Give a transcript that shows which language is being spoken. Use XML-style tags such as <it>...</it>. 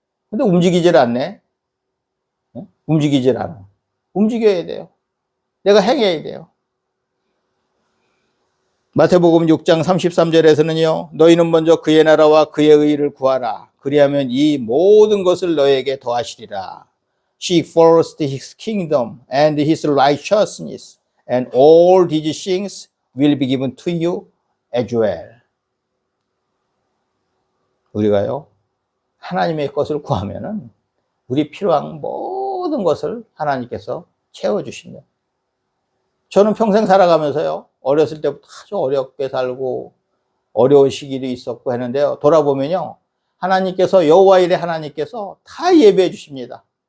<ko>근데 움직이질 않네. 움직이질 않아. 움직여야 돼요. 내가 행해야 돼요. 마태복음 6장 33절에서는요. 너희는 먼저 그의 나라와 그의 의를 구하라. 그리하면 이 모든 것을 너에게 더하시리라.</ko> <en>Seek first his kingdom and his righteousness, and all these things will be given to you as well.</en> <ko>우리가요, 하나님의 것을 구하면은 우리 필요한 모든 것을 하나님께서 채워주십니다. 저는 평생 살아가면서요, 어렸을 때부터 아주 어렵게 살고 어려운 시기도 있었고 했는데요, 돌아보면요, 하나님께서 여호와 일의 하나님께서 다 예배해 주십니다.</ko>